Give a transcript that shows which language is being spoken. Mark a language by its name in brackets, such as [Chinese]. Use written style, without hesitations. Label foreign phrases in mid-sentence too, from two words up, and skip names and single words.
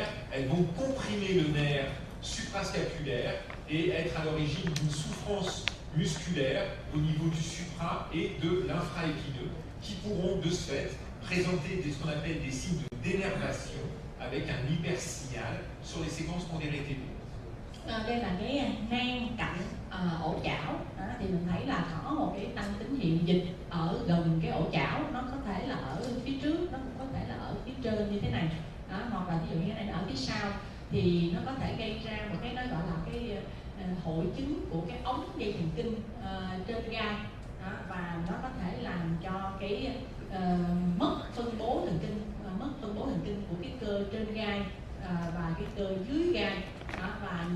[French] Elles vont comprimer le nerf suprascapulaire et être à l'origine d'une souffrance musculaire au niveau du supra et de l'infraépineux, qui pourront de ce fait présenter ce qu'on appelle des signes de dénervation avec un hypersignal sur les séquences pondérées T2. [Vietnamese] Đây là cái nang cạnh ổ chảo đó, thì mình thấy là có một cái tăng tín hiệu dịch ở gần cái ổ chảo, nó có thể là ở phía trước, nó cũng có thể là ở phía trên như thế này đó, hoặc là ví dụ như thế này ở phía sau, thì nó có thể gây ra một cái nó gọi là cái hội chứng của cái ống dây thần kinh trên gai đó, và nó có thể làm cho cái mất phân bố thần kinh của cái cơ trên gai và cái cơ dưới gai đó, và